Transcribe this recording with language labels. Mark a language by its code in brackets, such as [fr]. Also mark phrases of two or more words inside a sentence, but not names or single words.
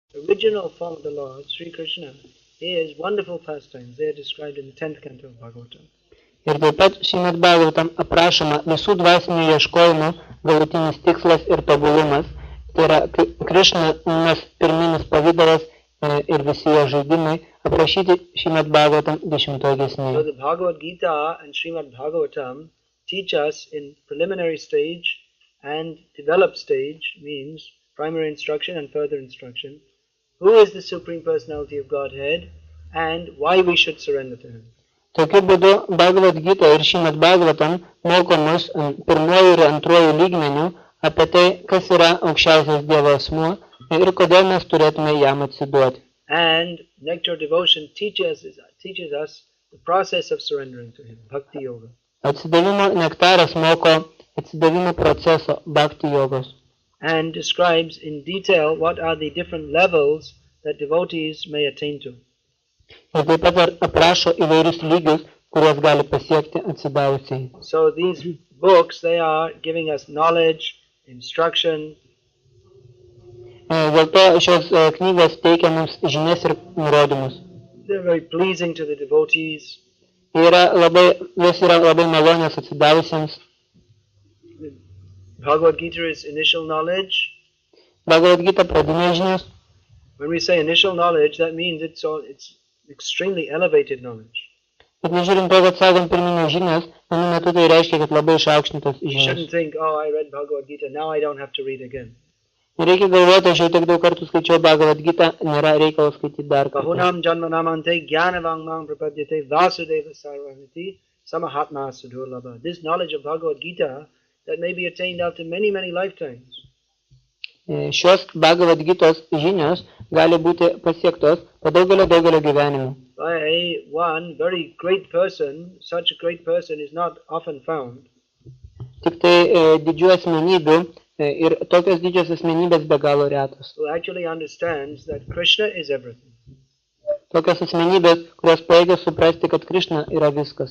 [en] original form of the Lord, Sri Krishna, is wonderful pastimes. They are described in the 10th canto of Bhagavatam. [lt] Ir taip pat Šrimad Bhagavatam aprašoma visų dvasinių ieškojimų galutinis tikslas ir tobulumas. Tai yra Krišnos pirminis pavidalas ir visi jo žaidimai aprašyti Šrimad Bhagavatam 10 giesmėje. [en] So the Bhagavad Gita and Srimad Bhagavatam teach us in preliminary stage and developed stage, means primary instruction and further instruction, who is the Supreme Personality of Godhead and why we should surrender to Him. [lt] Tokiu būdu Bhagavad Gita ir Šrimad Bhagavatam moko mus pirmuoju ir antruoju lygmeniu apie tai, kas yra aukščiausias Dievo asmuo ir kodėl mes turėtume jam atsiduoti. [en] And Nectar Devotion teaches us the process of surrendering to Him, Bhakti Yoga. [lt] Atsidavimo nektaras moko atsidavimo proceso Bhakti jogos. [en] And describes in detail what are the different levels that devotees may attain to. [lt] Ir taip pat aprašo įvairius lygius, kuriuos gali pasiekti atsidavusiai. [en] So these books, they are giving us knowledge, instruction. [lt] Dėl to šios knygos teikia mums žinias ir nurodymus. [en] They're very pleasing to the devotees. [lt] Jos yra labai malonios atsidavusiems. [en] Bhagavad Gita is initial knowledge. [lt] Bhagavad Gita pradinės žinios. [en] When we say initial knowledge, that means it's extremely elevated knowledge. [lt] Bet nežiūrint to, kad sakom pirminės žinias, vienu metu tai reiškia, kad labai išaukštintos [en] You [lt] žinios. [en] shouldn't think, oh, I read Bhagavad Gita, now I don't have to read again. [lt] Nereikia galvoti, aš jau tiek daug kartų skaičiau Bhagavad Gita, nėra reikalo skaityti dar kartą. [sa] Bahunam janmanamante jnanavangmang prapadyate vasudeva sarvaniti samahatma sudurlabha. [en] This knowledge of Bhagavad Gita that may be attained after many, many lifetimes. [lt] Šios Bhagavad Gitos žinios gali būti pasiektos po daugelio gyvenimų. [en] By one very great person, such a great person is not often found. [lt] Tik tai didžių asmenybių ir tokios didžios asmenybės be galo retos. [en] Who actually understands that Krishna is everything. [lt] Tokios asmenybės, kurios pajėgia suprasti, kad Krishna yra viskas.